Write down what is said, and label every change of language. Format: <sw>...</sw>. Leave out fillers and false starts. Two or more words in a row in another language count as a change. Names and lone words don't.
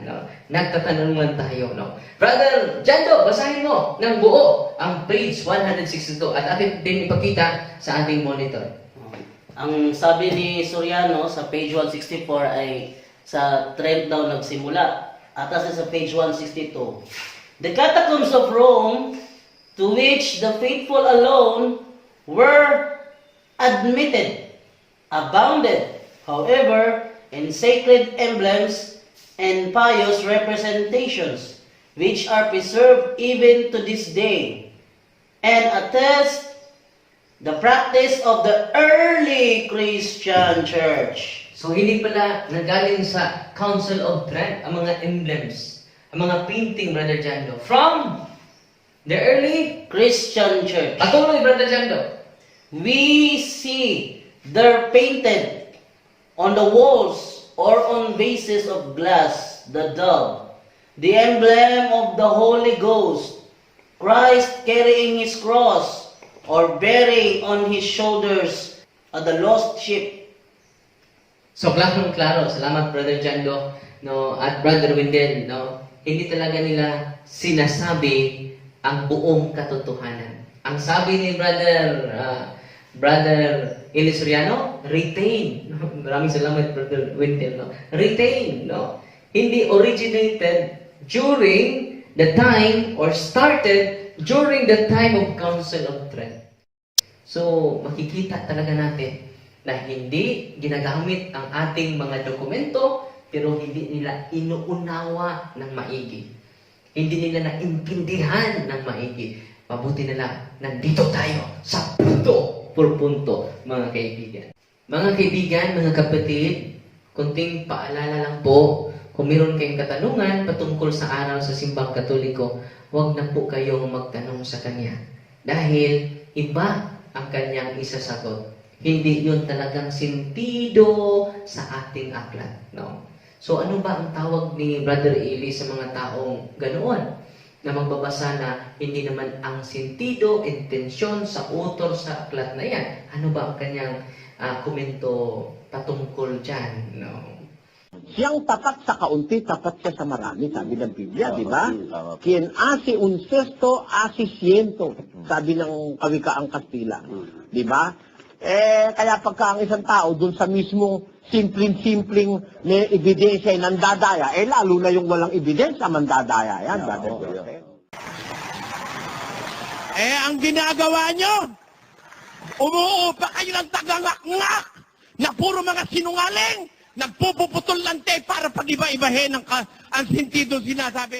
<tl>No? Nagtatanong lang tayo. No? Brother Jando, basahin mo ng buo ang page 162 at atin din ipakita sa ating monitor. Ang sabi ni Soriano sa page 164 ay sa Trent daw nagsimula. Atas sa page 162.</tl> <en>The catacombs of Rome, to which the faithful alone were admitted, abounded, however, in sacred emblems and pious representations, which are preserved even to this day, and attest the practice of the early Christian church.</en> <tl>So, hindi pala nagaling sa Council of Trent ang mga emblems, ang mga painting, Brother Jando,</tl> <en>from the early Christian church.</en> <tl>Patuloy, Brother Jando.</tl> <en>We see there painted on the walls or on vases of glass the dove, the emblem of the Holy Ghost, Christ carrying his cross or bearing on his shoulders the lost sheep.</en> <tl>So, klaro. Salamat, Brother Jando, no, at Brother Wendell, no. Hindi talaga nila sinasabi ang buong katotohanan. Ang sabi ni Brother Eli Soriano, retain. Maraming salamat, Brother Wendell, no. Retain, no.</tl> <en>Hindi originated during the time or started during the time of Council of Trent.</en> <tl>So, makikita talaga natin na hindi ginagamit ang ating mga dokumento pero hindi nila inuunawa ng maigi. Hindi nila naintindihan ng maigi. Mabuti na lang, nandito tayo sa</tl> <es>punto por punto,</es> <tl>mga kaibigan. Mga kaibigan, mga kapatid, kunting paalala lang po, kung meron kayong katanungan patungkol sa aral sa Simbang Katoliko, huwag na po kayong magtanong sa kanya. Dahil iba ang kanyang isasagot. Hindi yun talagang sentido sa ating aklat. No? So ano ba ang tawag ni Brother Eli sa mga taong ganoon? Na magbabasa na hindi naman ang sentido, intensyon sa author sa aklat na yan. Ano ba ang kanyang komento patungkol dyan? No? Siyang tapat sa kaunti, tapat siya sa marami, sabi ng Biblia, di ba?</tl> <es>Quien hace un cesto, hace ciento,</es> <tl>sabi ng kawikaang Kastila. Di ba? Kaya pagka ang isang tao dun sa mismong simpleng may ebidensya ay nandadaya, lalo na yung walang ebidensya, mandadaya yan, brother. Ang ginagawa nyo, umuupa kayo ng tagangak-ngak na puro mga sinungaling, nagpupuputol lang tayo para pag-iba-ibahin ang sentido sinasabi.</tl>